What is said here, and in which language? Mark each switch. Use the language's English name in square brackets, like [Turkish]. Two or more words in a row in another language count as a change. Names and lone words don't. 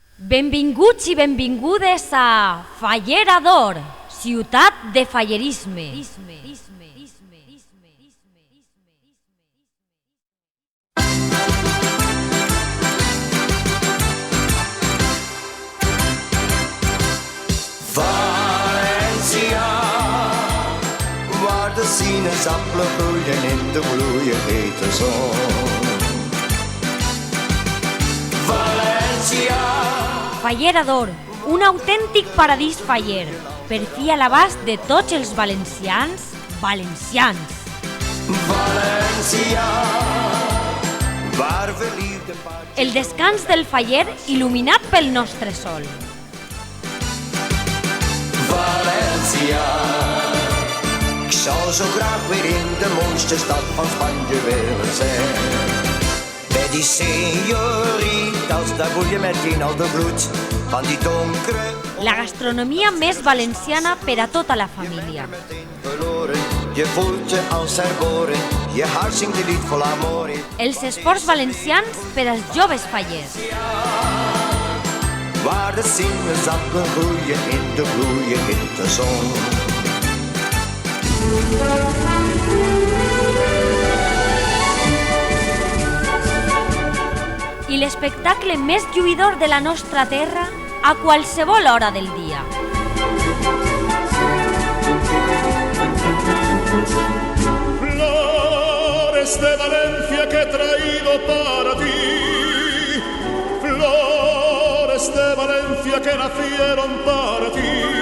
[Catalan] Benvinguts i benvingudes a Fallera d'Or, ciutat de fallerisme. [Dutch] Valencia, waar de sinaasappelen groeien in de bloeiende zon. Valencia. [Catalan] Fallera d'Or, un autèntic paradís faller, per fi a l'abast de tots els valencians. [Dutch] Valencia, waar we liefde paard. [Catalan] El descans del faller il·luminat pel nostre sol. [Dutch] Valencia, ik zou zo graag weer in de mooiste stad van Spanje willen zijn. Bij die señoritas, daar voel je meteen al de bloed van die donkere. [Catalan] La gastronomia més valenciana per a tota la família. [Dutch] Je voelt je als herboren, je hart zingt een lied vol amor. [Catalan] Els esports valencians per als joves fallers. [Dutch] Waar de sinaasappelen groeien in de bloeiende zon. [Catalan] I l'espectacle més lluïdor de la nostra terra a qualsevol hora del dia. [Spanish] Flores de Valencia que he traído para ti, flores de Valencia que nacieron para ti.